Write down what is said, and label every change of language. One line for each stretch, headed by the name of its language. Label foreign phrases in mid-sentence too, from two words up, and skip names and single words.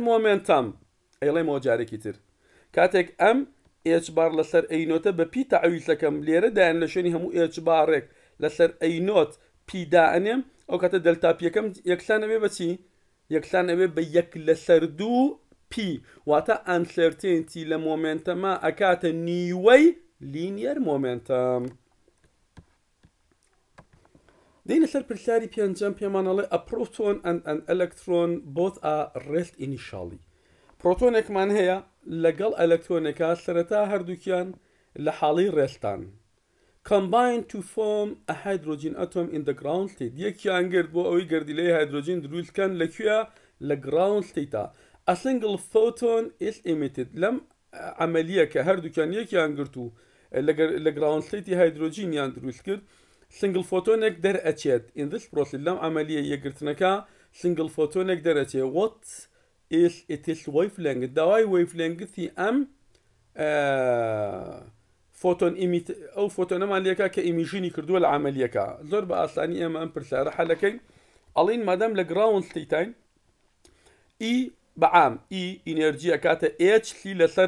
Central Kurdish: مۆمنتەم ئەڵێمەوە جارێکی تر کاتێک ئەم h بار لەسەر ئەینۆتە بە پی تەعویزەکەم لێرە دایان لە شوێنی هەموو h بارێک لەسەر ئەینۆت پی دانێم ئەو کاتە دلتا پیەکەم یەکسان ئەوێ بەچی یەکسان ئەوێ بە یەک لەسەر 2 پی واتە ئەنسەرتێنتی لە مۆمنتەمە ئەکاتە نیوەی
English: linear momentum
Central Kurdish: دێنە سەر پرسیاری پێنجەم پێمانەڵێ
English: a proton and an electron both are rest initially
Central Kurdish: پرۆتۆنێکمان هەیە لەگەڵ ئەلەکترۆنێکە سەرەتا هەردووکیان لە حاڵی ڕێستان
English: combine to form a hydrogen atom in the ground state
Central Kurdish: یەکیان گرت بۆ ئەوەی گەردیلەی هایدرۆجین دروستکەن لەکوێ لە
English: ground state a single photon is emitted
Central Kurdish: لەم عملیە کە هەردووکیان یەکیان گرت و لە
English: ground state
Central Kurdish: هایدرۆجینیان دروست کرد
English: single photonic
Central Kurdish: دەرئەچێت
English: in this process
Central Kurdish: لەم عملیە یەکگرتنەکە
English: single photonic
Central Kurdish: دەرئەچێت
English: what is its wavelength
Central Kurdish: داوای wavelengthi ئەم فۆتۆن ئەو فۆتۆنەمان لێکە کە ئیمیژینی کردووە لە عملیەکە زۆر بە ئاسانی ئێمە ئەم پرسیارە حەلەکەین ئەڵین مادام لە
English: ground state
Central Kurdish: ئی بەعام ئی ئینەرجی ئەکاتە h سی لەسەر